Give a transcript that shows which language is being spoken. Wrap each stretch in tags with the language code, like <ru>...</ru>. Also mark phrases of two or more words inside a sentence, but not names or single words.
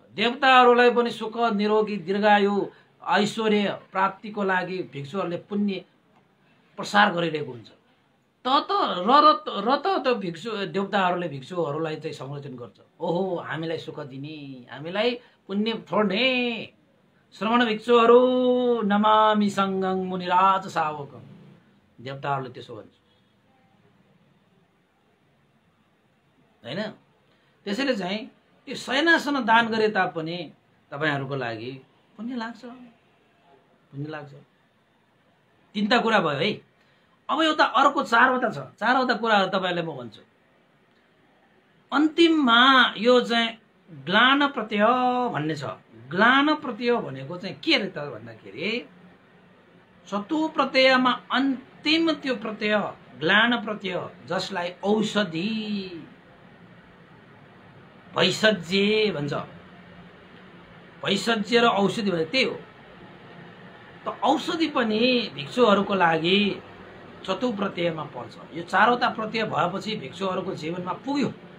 <ne>देवताहरूलाई पनि सुख निरोगी दीर्घायु ऐश्वर्य प्राप्तिको लागि भिक्षुहरूले पुण्य प्रसार गरिरहेको हुन्छ। त भिक्षु देवताहरूले भिक्षुहरूलाई चाहिँ संरक्षण गर्छ। ओहो हामीलाई सुख दिने, हामीलाई पुण्य छोड्ने श्रवण भिक्षुहरू</ne> <pi>नमामि सङ्गं मुनिराज सावकं।</pi> <ne>देवताहरूले त्यसो भन्छ हैन। त्यसैले चाहिँ त्यो शयनासन दान गरे तापनि तपाईहरूको लागि पुण्य लाग्छ। तीनटा कुरा भयो है। अब एउटा अर्को चारवटा छ। चारवटा कुराहरू तपाईहरुलाई म भन्छु। अन्तिममा यो चाहिँ ग्लान प्रत्यय भन्ने छ। ग्लान प्रत्यय भनेको चाहिँ के रे त भन्दाखेरि चतु प्रत्ययमा अन्तिम त्यो प्रत्यय ग्लान प्रत्यय जसलाई औषधि भैषज्य भन्छ। भैषज्य र औषधि भने त्यही हो। त औषधि पनि भिक्षुहरूको लागि चतु प्रत्ययमा पर्छ। यो चारवटा प्रत्यय भएपछि भिक्षुहरूको जीवनमा पुग्यो।</ne>